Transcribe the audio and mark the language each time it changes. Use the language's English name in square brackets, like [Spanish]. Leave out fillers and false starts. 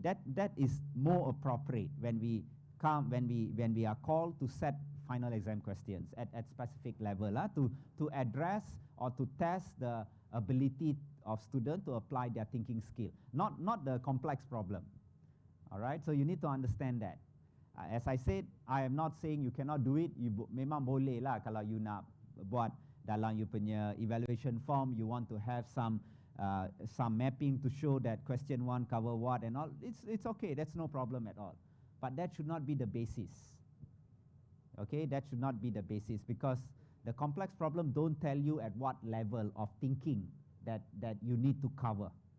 [English] That is more appropriate when we are called to set final exam questions at specific level to address or to test the ability of student to apply their thinking skill, not the complex problem. All right, so you need to understand that. As I said, I am not saying you cannot do it. [Malay] You memang boleh lah kalau you nak buat dalam you punya [English] evaluation form. You want to have some mapping to show that question 1 cover what and all. It's okay. That's no problem at all. But that should not be the basis. Okay, that should not be the basis because the complex problem don't tell you at what level of thinking that you need to cover.